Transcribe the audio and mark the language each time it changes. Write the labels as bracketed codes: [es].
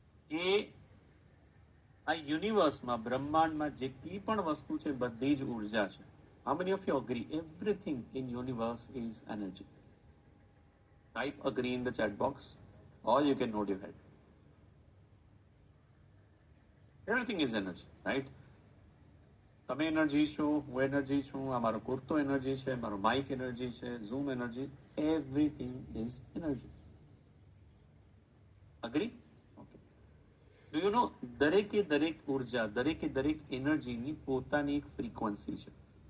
[gu] કે આ યુનિવર્સમાં બ્રહ્માંડમાં જેટલી પણ વસ્તુ છે બધી જ ઉર્જા છે. [en] How many of you agree? Everything in universe is energy. Type agree in the chat box or you can nod your head. Everything is energy, right? [gu] તમે એનર્જી છો, હું એનર્જી છું, આ મારો કુર્તો એનર્જી છે, મારો માઇક એનર્જી છે, zoom energy, [en] Everything is energy. [gu] Agree? Okay. [en] do you know [gu] દરેકે દરેક ઉર્જા, દરેકે દરેક એનર્જીની પોતાની એક ફ્રીક્વન્સી છે.